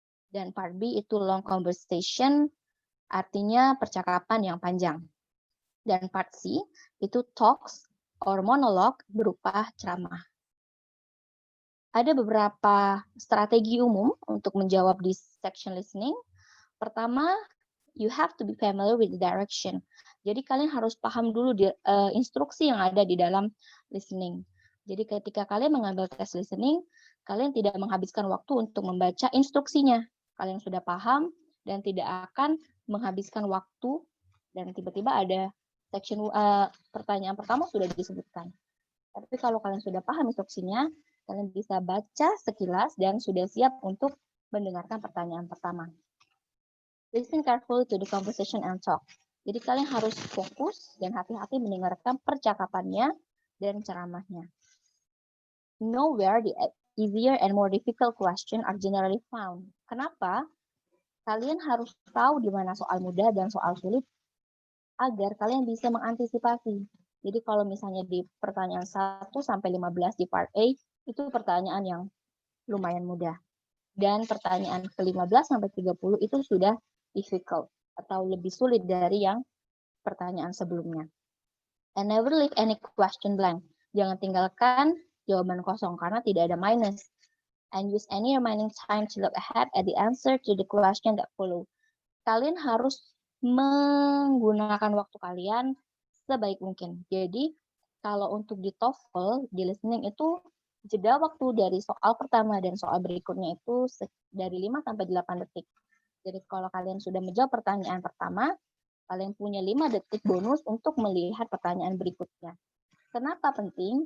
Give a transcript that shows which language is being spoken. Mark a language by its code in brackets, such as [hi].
[id] Dan part B itu [en] long conversation, [id] artinya percakapan yang panjang. Dan part C itu [en] talks or monologue [id] berupa ceramah. Ada beberapa strategi umum untuk menjawab di section listening. Pertama, [en] you have to be familiar with the direction. [id] Jadi kalian harus paham dulu instruksi yang ada di dalam listening. Jadi ketika kalian mengambil tes listening, kalian tidak menghabiskan waktu untuk membaca instruksinya. Kalian sudah paham dan tidak akan menghabiskan waktu dan tiba-tiba ada section pertanyaan pertama sudah disebutkan. Tapi kalau kalian sudah paham instruksinya, kalian bisa baca sekilas dan sudah siap untuk mendengarkan pertanyaan pertama. [en] Listen carefully to the conversation and talk. [id] Jadi kalian harus fokus dan hati-hati mendengarkan percakapannya dan ceramahnya. [en] Know where the easier and more difficult question are generally found. [id] Kenapa? Kalian harus tahu di mana soal mudah dan soal sulit agar kalian bisa mengantisipasi. Jadi kalau misalnya di pertanyaan 1 sampai 15 di part A, itu pertanyaan yang lumayan mudah. Dan pertanyaan ke-15 sampai 30 itu sudah difficult atau lebih sulit dari yang pertanyaan sebelumnya. [en] And never leave any question blank. [id] Jangan tinggalkan jawaban kosong karena tidak ada minus. [en] And use any remaining time to look ahead at the answer to the question that follow. [id] Kalian harus menggunakan waktu kalian sebaik mungkin. Jadi kalau untuk di TOEFL, di listening itu jeda waktu dari soal pertama dan soal berikutnya itu dari 5 sampai 8 detik. Jadi kalau kalian sudah menjawab pertanyaan pertama, kalian punya 5 detik bonus untuk melihat pertanyaan berikutnya. Kenapa penting?